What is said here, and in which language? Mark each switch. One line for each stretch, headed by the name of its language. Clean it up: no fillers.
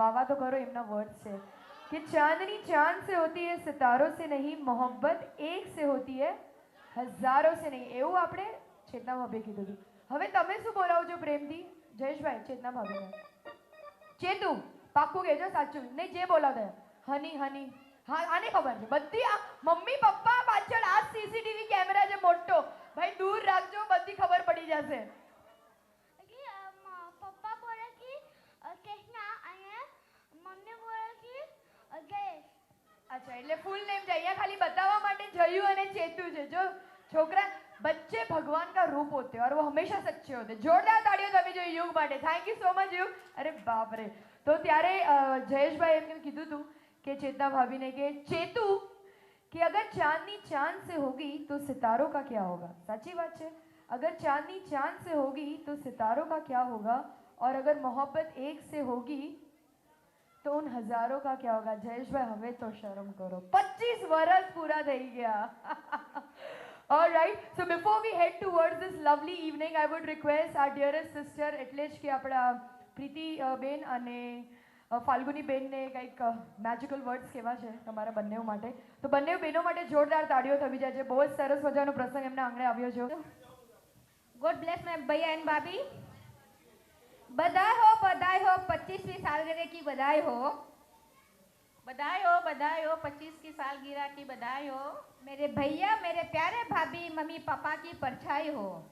Hindi: वावा तो करो,
Gujarati: એમના વર્ડ છે
Hindi: कि चांदनी चांद से होती है सितारों से नहीं, मोहब्बत एक से होती है हजारों से नहीं।
Gujarati: એવું આપણે ચેતના ભાભીએ કીધું હતું। હવે તમે શું બોલાવો છો પ્રેમથી જયેશભાઈ ચેતના ભાભીને? ચેતુ પાક્કું કહેજો, સાચું નહીં જે બોલાવતા હની હની। હા, આને ખબર છે બધી, આ મમ્મી પપ્પા પાછળ આ સીસીટીવી કેમેરા છે મોટો, ભાઈ દૂર રાખજો, બધી ખબર પડી જશે। પપ્પા બોલે કે કૃષ્ણા અને મમ્મી બોલે કે જયેશ। અચ્છા, એટલે ફૂલ નેમ છે, અહીંયા ખાલી બતાવવા માટે જયુ અને ચેતુ છે। જો છોકરા,
Hindi: बच्चे भगवान का रूप होते हैं और वो हमेशा सच्चे होते हैं।
Gujarati: जोरदार ताड़ियों તમે જો યુગ માટે। થેન્ક યુ સો મચ યુગ। અરે બાપ રે, તો ત્યારે જયેશભાઈ એમને કીધું હતું કે
Hindi: चेतना भाभी ने कि चेतू कि अगर चांदनी चांद से होगी तो सितारों का क्या होगा? सच्ची बात है, अगर चांदनी चांद से होगी तो सितारों का क्या होगा, और अगर मोहब्बत एक से होगी तो उन हजारों का क्या होगा? जयेश भाई हमें तो शर्म करो, 25 वर्ष पूरा
Gujarati: થઈ ગયા।
English: All right, so before we head towards this lovely evening, I would request our dearest sister,
Gujarati: એટલે જ કે આપણા પ્રીતિ બેન અને ફાલ્ગુની બેનને કંઈક મેજિકલ વર્ડ્સ કહેવા છે તમારા બંનેઓ માટે, તો બંને બહેનો માટે જોરદાર તાળીઓ થવી જાય છે। બહુ જ સરસ મજાનો પ્રસંગ એમના આંગણે આવ્યો છે।
English: God bless my भैया and भाभी।
Hindi: बधाई हो 25वीं सालगिरह की बधाई हो। बधाई हो 25 की सालगिरह की बधाई हो। मेरे भैया मेरे प्यारे भाभी मम्मी पापा की परछाई हो।